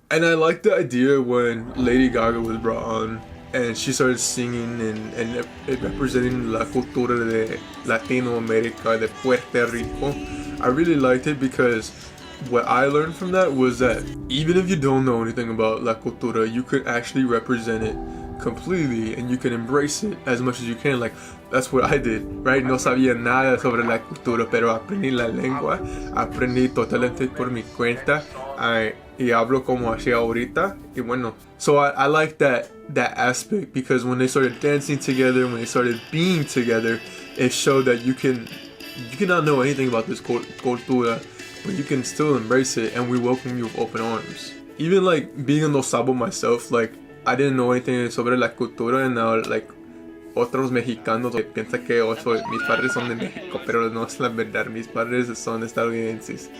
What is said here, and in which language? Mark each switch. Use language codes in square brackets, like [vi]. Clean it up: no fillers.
[en] And I like the idea when Lady Gaga was brought on and she started singing and representing [es] la cultura de Latino America, de Puerto Rico. [en] I really liked it because what I learned from that was that even if you don't know anything about [es] la cultura, [en] you could actually represent it completely and you can embrace it as much as you can. Like, that's what I did, right? [es] No sabía nada sobre la cultura, pero aprendí la lengua, aprendí totalmente por mi cuenta, y hablo como así ahorita, y bueno. [en] So I like that aspect because when they started dancing together, when they started being together, it showed that you cannot know anything about this cultura, but you can still embrace it, and we welcome you with open arms. Even like being in Los Sabos myself, like I didn't know anything [es] sobre la cultura, [en] and now like [es] otros mexicanos piensan que mis padres son de México, pero no es la verdad, mis padres son estadounidenses.